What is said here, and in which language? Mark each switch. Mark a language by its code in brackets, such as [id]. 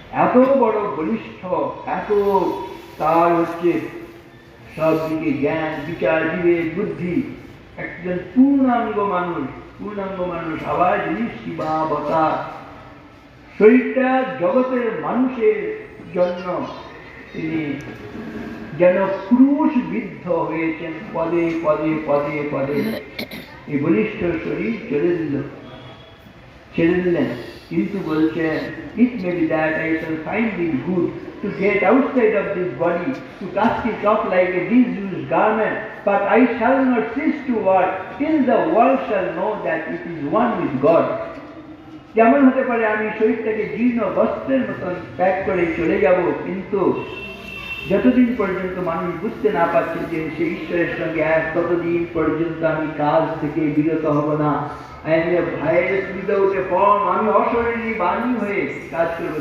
[bn] এত বড় বলিষ্ঠ, এত তার হচ্ছে সব দিকে জ্ঞান বিচার বিবেক বুদ্ধি, একজন পূর্ণাঙ্গ মানুষ, পূর্ণাঙ্গ মানুষ। আবার যিনি শিবাবতার, শরীরটা জগতের মানুষের জন্য তিনি যেন ক্রুশ বিদ্ধ হয়েছেন, পদে পদে পদে পদে। এই বলিষ্ঠ শরীর ছেড়ে দিলেন, কিন্তু বলছেন [en] it may be that I shall find it good to get outside of this body, to cast it off like a disused garment, but I shall not cease to work till the world shall know that it is one with God. [bn] যেমন হতে পারে আমি শরীরটাকে জীর্ণ বস্ত্রের মতন ত্যাগ করে চলে যাব, কিন্তু যতদিন পর্যন্ত মানুষ বুঝতে না পারছে যে সে ঈশ্বরের সঙ্গে এক, ততদিন পর্যন্ত আমি কাজ থেকে বিরত হব না। [en] virus without a form, [bn] আমি অশরীরী বাণী হয়ে কাজ করবো।